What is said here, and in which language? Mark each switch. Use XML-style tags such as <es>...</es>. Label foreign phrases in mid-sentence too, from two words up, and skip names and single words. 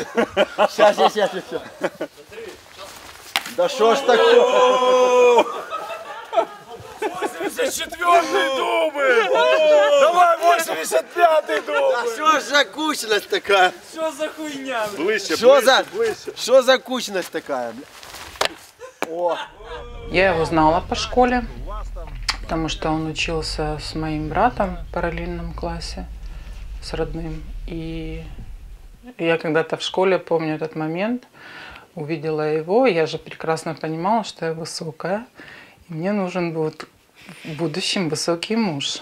<ru>Щас. Да що ж такое? 84-й дубль! Давай 85-й дубль!</ru> <uk>А що ж за кучність така? Що за хуйня? Ближче, Що за кучність така? О.</uk> <ru>Я его знала по школе, потому что он учился с моим братом в параллельном классе, с родным. И я когда-то в школе, помню этот момент, увидела его, я же прекрасно понимала, что я высокая, и мне нужен будет в будущем высокий муж.</ru>